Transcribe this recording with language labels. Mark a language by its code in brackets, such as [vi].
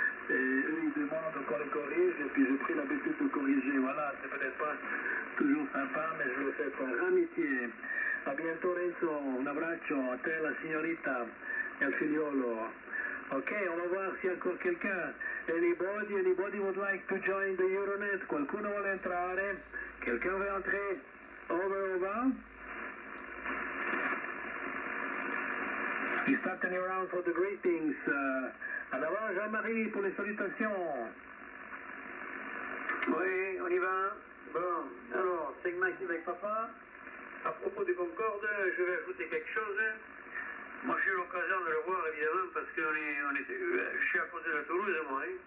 [fr] Et eux, ils demandent qu'on les corrige, et puis j'ai pris l'habitude de corriger. Voilà, c'est peut-être pas toujours sympa, mais je le fais par amitié. A bientôt, Renzo. [it] Un abbraccio a te, la signorita, e al figliolo. [fr] Ok, on va voir s'il y a encore quelqu'un. [en] Anybody would like to join the Euronet? [it] Qualcuno vuole entrare? [fr] Quelqu'un veut entrer? Over. [en] We start turning around for the greetings. [fr] En avant, Jean-Marie, pour les salutations. Oui, on y va. Bon, alors, segment avec papa. À propos du Concorde, je vais ajouter quelque chose. Moi, j'ai eu l'occasion de le voir, évidemment, parce que je suis à côté de Toulouse, moi. Hein.